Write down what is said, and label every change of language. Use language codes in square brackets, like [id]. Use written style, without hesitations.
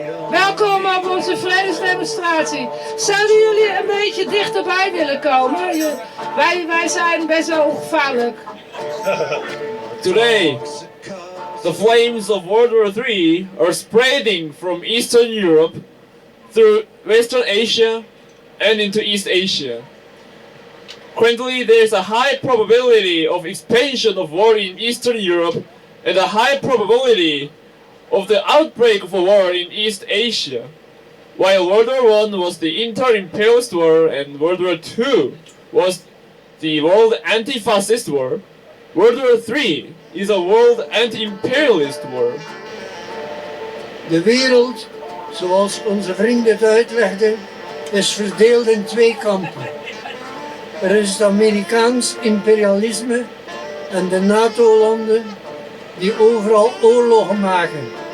[nl] Welkom op onze vredesdemonstratie. Zouden jullie een beetje dichterbij willen komen? Wij zijn best wel ongevaarlijk. [en] Today, the flames of World War III are spreading from Eastern Europe through Western Asia and into East Asia. Currently, there is a high probability of expansion of war in Eastern Europe and a high probability of the outbreak of a war in East Asia. While World War I was the inter-imperialist war and World War II was the world anti-fascist war, World War III is a world anti-imperialist war. [nl] De wereld, zoals onze vriend het uitlegde, is verdeeld in twee kampen. Er is het Amerikaans imperialisme en de NATO-landen die overal oorlogen maken.